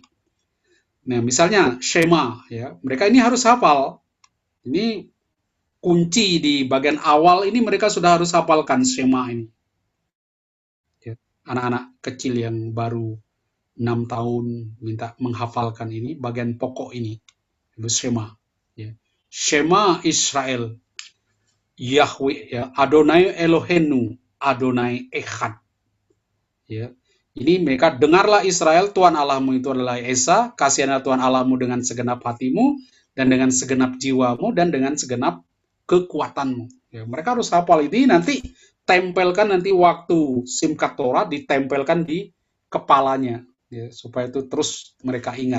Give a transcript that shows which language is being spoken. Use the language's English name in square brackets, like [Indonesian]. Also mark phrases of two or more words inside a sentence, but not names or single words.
[Indonesian] Nah, misalnya Shema, ya, mereka ini harus hafal. Ini kunci di bagian awal ini mereka sudah harus hafalkan Shema ini. Ya, anak-anak kecil yang baru 6 tahun minta menghafalkan ini bagian pokok ini. Itu Shema. Ya. [Hebrew] שמע ישראל, יהוה, ya, אדני אלהינו, אדני אחד. [Indonesian] Ya. Ini mereka dengarlah Israel, Tuhan Allahmu itu adalah Esa, kasihanlah Tuhan Allahmu dengan segenap hatimu, dan dengan segenap jiwamu, dan dengan segenap kekuatanmu. Ya, mereka harus hafal ini, nanti tempelkan nanti waktu Simchat Torah, ditempelkan di kepalanya, ya, supaya itu terus mereka ingat.